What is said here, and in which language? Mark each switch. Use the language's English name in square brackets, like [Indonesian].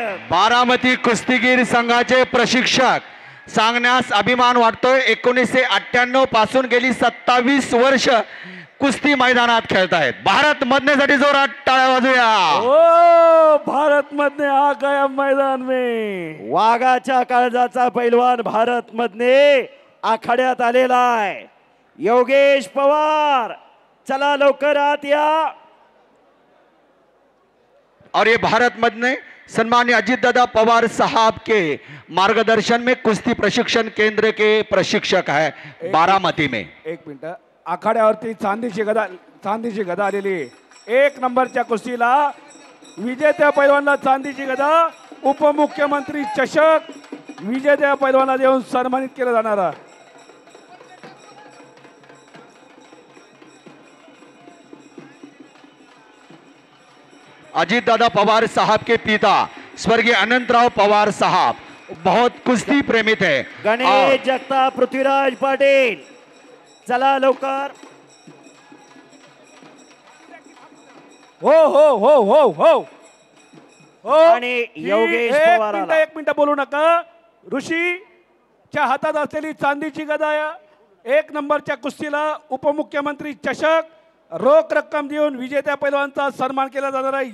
[Marathi] बारामती कुस्तीगीर संघाचे प्रशिक्षक सांगण्यास अभिमान वाटतोय. 1998 पासून गेली 27 वर्ष कुस्ती मैदानात खेळत आहेत. भारत मधनेसाठी जोरात टाळ्या वाजूया. [Hindi] ओ भारत मधने आ गया मैदान में. [Marathi] वाघाच्या काळजाचा पैलवान भारत मधने आखाड्यात आलेला आहे. योगेश पवार चला लवकर आत या. [Hindi] और ये भारत मधने सम्मानित अजितदादा पवार साहब के मार्गदर्शन में कुस्ती प्रशिक्षण केंद्र के प्रशिक्षक है बारामती में. [Marathi] एक मिनिट. आखाड्यावरती चांदीची गदा आलेली. 1 नंबरच्या कुस्तीला विजेत्या पैलवानला चांदीची गदा, उपमुख्यमंत्री चषक विजेत्या पैलवानला देऊन सन्मानित केलं जाणार आहे. [Hindi] अजीत दादा पवार साहब के पिता स्वर्गीय अनंतराव पवार साहब बहुत कुश्ती प्रेमित है. [Marathi] गणेश जगताप, पृथ्वीराज पाटील चला लवकर. हो हो हो हो हो हो. आणि योगेश पवार आला. एक मिनिट बोलू नका. ऋषीच्या हातात असलेली चांदीची गदा या 1 नंबरच्या कुस्तीला उपमुख्यमंत्री चषक रोख रक्कम देऊन विजेत्या पैलवानचा सन्मान केला जाणार आहे.